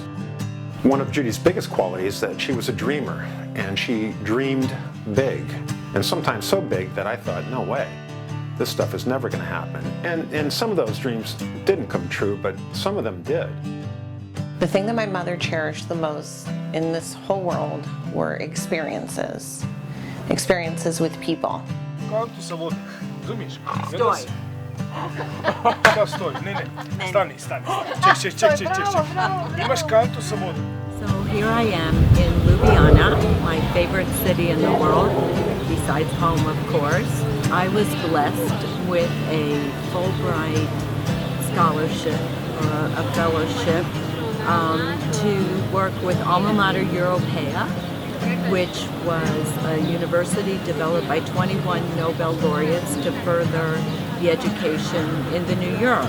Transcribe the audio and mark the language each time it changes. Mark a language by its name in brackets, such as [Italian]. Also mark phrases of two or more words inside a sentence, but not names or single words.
[English] One of Judi's biggest qualities is that she was a dreamer, and she dreamed big, and sometimes so big that I thought, no way, this stuff is never going to happen. And some of those dreams didn't come true, but some of them did. The thing that my mother cherished the most in this whole world were experiences. Experiences with people. [Bosnian] Kantu sa vodik, razumiješ? Stoj. Šta stoj? Ne. Stani. Ček. Imaš kantu sa vodik. [English] So here I am in Ljubljana, my favorite city in the world, besides home, of course. I was blessed with a Fulbright scholarship or a fellowship to work with Alma Mater Europaea, which was a university developed by 21 Nobel laureates to further the education in the New Europe.